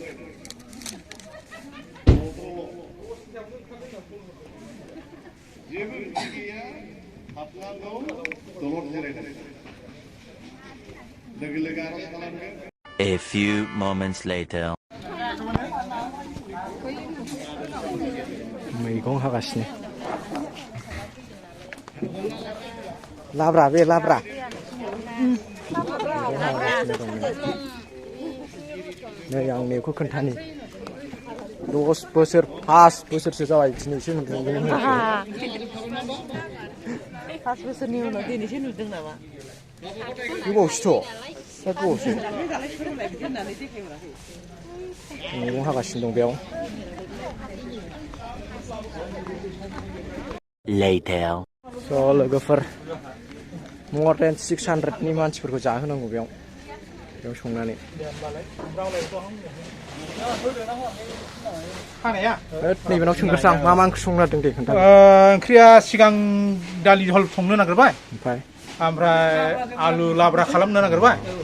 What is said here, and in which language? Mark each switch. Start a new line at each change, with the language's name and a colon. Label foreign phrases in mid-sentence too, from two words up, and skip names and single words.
Bodo: जेबो ओंथि गैया। हाबनांगौ दलद जिरायनानै लोगो लोगो आर'ज खालामगोन।
English: A few moments later.
Bodo: मैगं हागासिनो लाब्रा बे लाब्रा नै आं बेखौ खोन्थानि 10 बोसोर 5 बोसोरसो जाबाय दिनैसो नुदों। 5 बोसोरनि उनाव दिनैसो नुदों नामा? गोबावसोथ' गोबावसो मैगं हागासिनो दं बेयाव।
English: Later.
Bodo: स' लोगोफोर
English: more than 600नि
Bodo: मानसिफोरखौ जाहोनांगौ बेयाव संनानै। नैबेनाव सोंग्रोसां मा मा ओंख्रि संनो नागिरदों दे खोन्था। ओंख्रिया सिगां दालि जहल संनो नागिरबाय, ओमफ्राय आलु लाब्रा खालामनो नागिरबाय।